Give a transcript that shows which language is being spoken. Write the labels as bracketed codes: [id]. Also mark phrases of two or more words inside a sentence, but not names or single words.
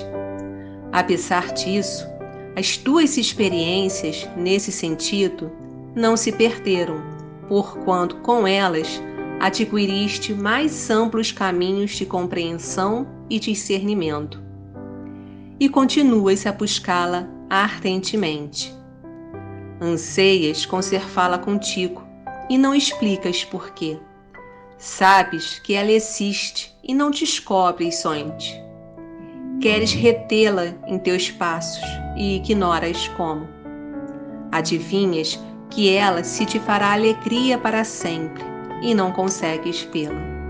[pt] Apesar disso, as tuas experiências nesse sentido não se perderam, porquanto com elas adquiriste mais amplos caminhos de compreensão e discernimento, e continuas a buscá-la ardentemente. Anseias conservá-la contigo e não explicas por quê. Sabes que ela existe e não descobres somente. Queres retê-la em teus passos e ignoras como. Adivinhas que ela se te fará alegria para sempre e não consegues vê-la.